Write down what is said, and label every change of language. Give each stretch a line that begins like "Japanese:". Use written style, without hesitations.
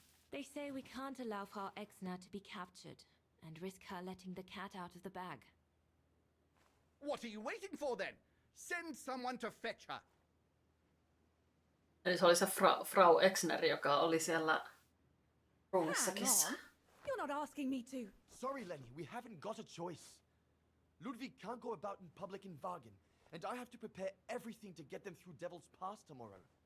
English: They say we can't allow Frau Exner to be captured and risk her letting the cat out of the bag. What are you waiting for then? Send someone to fetch her.
Finnish: Eli se oli se Frau Exner, joka oli siellä ruumissäkissä.
English: Hang on. You're not asking me to. Sorry, Lenny, we haven't got a choice. Ludwig can't go about in public in Wagen, and I have to prepare everything to get them through Devil's Pass tomorrow.